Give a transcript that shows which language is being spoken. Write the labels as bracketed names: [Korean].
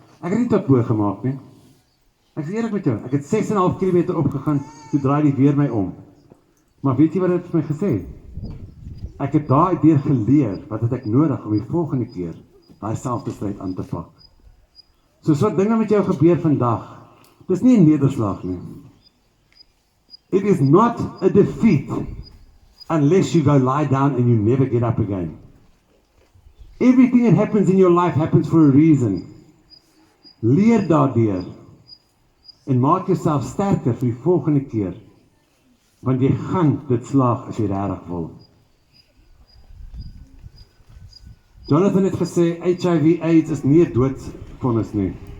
[Afrikaans] Ek het nie tot bo gemaak nie. Ek is eerlik met jou, ek het 6,5 km opgegaan, toe draai die weer my om. Maar weet jy wat het vir my gesê? Ek het daardeur geleer, wat het ek nodig om die volgende keer daai selfde stryd aan te pak. So wat dinge met jou gebeur vandag, dis nie 'n nederslag nie. [English] It is not a defeat unless you go lie down and you never get up again. Everything that happens in your life happens for a reason. [Afrikaans] Leer daardeur en maak jouself sterker vir die volgende keer, want jy gaan dit slaag as jy regtig wil. Jonathan het gesê, HIV AIDS is nie 'n doodvonnis nie.